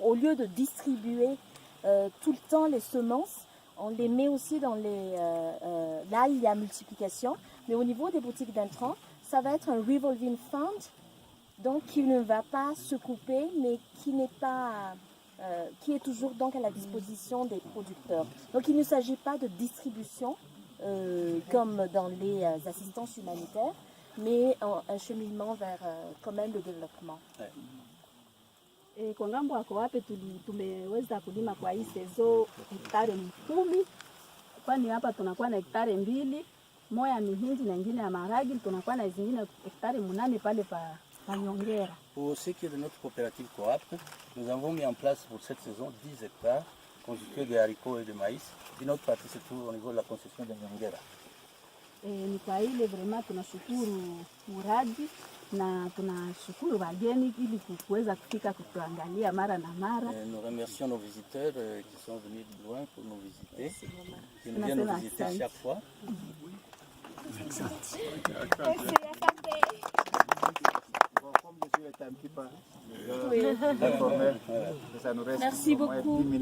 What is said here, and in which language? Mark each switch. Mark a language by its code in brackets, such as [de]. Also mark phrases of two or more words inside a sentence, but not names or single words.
[fr] Au lieu de distribuer tout le temps les semences, on les met aussi dans là il y a multiplication, mais au niveau des boutiques d'intrants, ça va être un [en] revolving fund, [fr] donc qui ne va pas se couper, mais qui est toujours donc à la disposition des producteurs. Donc il ne s'agit pas de distribution comme dans les assistances humanitaires, mais un cheminement vers quand même le développement. Ouais. [sw] Kwa ngambo wako wapi tumeweza kulima kwa hii sezo hektari 10, kwani hapa tunakuwa na hektari 2, moja ni hindi na nyingine ya maharagi, tunakuwa na zingine hektari 8 pale pa Nyongera. [fr] Pour ce qui est de notre coopérative Coap, nous avons mis en place pour cette saison 10 hectares constitués de haricots et de maïs. Une autre partie c'est tout au niveau de la concession de Nyongera. [sw] Ni kwa ile vraiment tunashukuru muradi na tunashukuru wageni ili kuweza kufika kutuangalia mara na mara. [fr] Nous remercions nos visiteurs qui sont venus de loin pour nous visiter, qui nous viennent nous visiter chaque fois. Merci beaucoup.